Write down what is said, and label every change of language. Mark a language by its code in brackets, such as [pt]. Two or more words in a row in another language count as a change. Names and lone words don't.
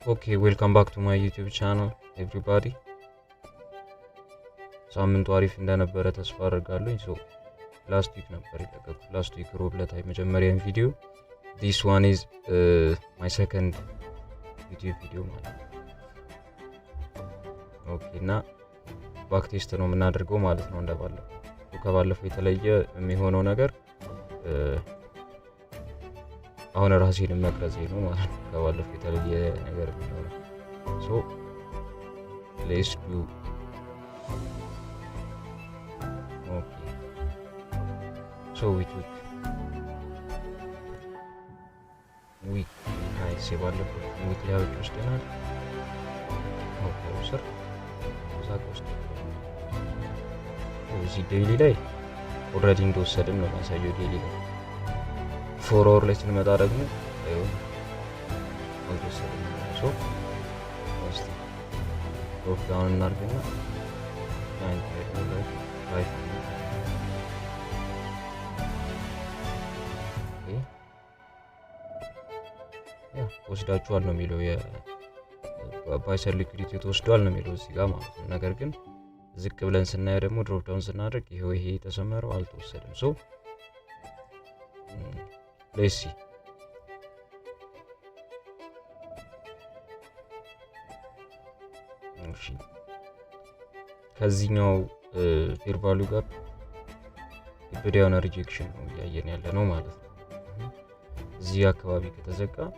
[en] Okay, welcome back to my YouTube channel everybody. [am] ሳምንቱ አሪፍ እንደነበረ ተስፋ አደርጋለሁ። [en] so last week [am] ነበር የለቀኩት። [en] last week [am] ሮብ ዕለት የመጀመሪያውን ቪዲዮ [en] this one is my second YouTube video [am] ማለት ነው። ኦኬ እና [en] back test [am] ነው የምናደርገው ማለት ነው እንደባለፈው። ከባለፈው የተለየ የሚሆነው ነገር አሁን ራሴን መቅረጼ ነው ማለት ነው። ከባለፈው የተለየ ነገር የሚሆነው [en] so let's do okay so we took week guys [am] ባለፈው week ላይ ወስደናል ስር ዛቅ ውስጥ እዚህ ዴይሊ ላይ ኦልሬዲ እንደወሰድን ነው የሚያሳየው። ዴይሊ ላይ [en] 4 hour [am] ላይ ስንመጣ ደግሞ አልተወሰድም። ሶ እስቲ [en] drop down [am] እናድርግና 9.5 ወስዳችኋል ነው የሚለው [en] buyside liquidity [am] ተወስዷል ነው የሚለው እዚህ ጋር ማለት ነው። ነገር ግን ዝቅ ብለን ስናየው ደግሞ [en] drop down [am] ስናደርግ ይሄ ተሰመረው አልተወሰደም። ሶ [en] let's see [am] እሺ ከዚህኛው [en] fair value [am] ጋር የሆነ ሪጀክሽን ነው እያየን ያለ ነው ማለት ነው። እዚህ አካባቢ ከተዘጋ